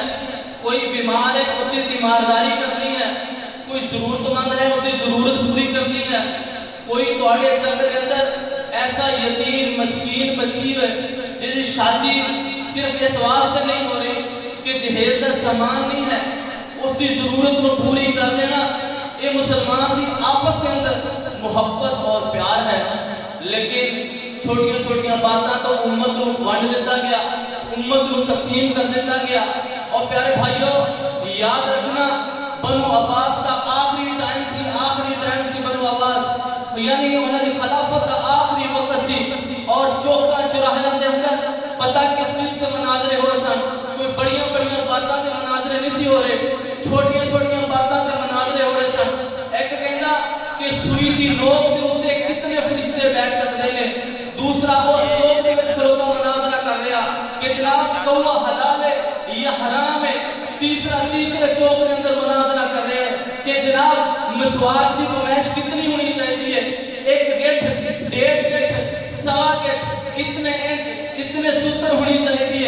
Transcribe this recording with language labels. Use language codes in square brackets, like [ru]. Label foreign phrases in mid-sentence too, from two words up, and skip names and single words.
[ur] کوئی بیمار ہے اس کی تیمارداری کرنی ہے، کوئی ضرورت مند ہے اس کی ضرورت پوری کرنی ہے، کوئی توڑے چند کے اندر ایسا یتیم مسکین بچی ہے جس کی شادی صرف اس واسطے نہیں ہو رہی کہ جہیز کا سامان نہیں ہے، اس کی ضرورت کو پوری کر دینا، یہ مسلمان کی آپس کے اندر محبت اور پیار ہے۔ [pa] لیکن چھوٹیاں چھوٹیاں باتاں تو امت کو ونڈ دیتا گیا، امت کو تقسیم کر دیتا گیا۔ اور پیارے بھائیوں یاد رکھنا، بنو عباس کا آخری ٹائم سی بنو عباس، یعنی انہوں نے خلافت کا آخری وقت سی، اور چوکا چراہیاں دے اندر پتہ کس چیز کے مناظرے ہو سن، کوئی بڑیاں بڑیاں باتاں دے مناظرے نہیں سی ہو رہے، چھوٹیاں چھوٹیاں باتاں دے مناظرے ہو رہے سن۔ ایک کہنا کہ سوئی دی نوک دے اوتے کتنے فرشتے بیٹھ سکتے ہیں، دوسرا اس چوک دے وچ کھلوتا مناظرہ کر رہا کہ جناب کوا حلال ہے یا حرام ہے، [ur] تیسرے چوک کے اندر مناظرہ کر رہے ہیں کہ جناب مسواک کی پمائش کتنی ہونی چاہیے، [pa] 1 گٹھ 1.5 گٹھ 1.25 گٹھ اتنے انچ اتنے ستر ہونی چاہیے۔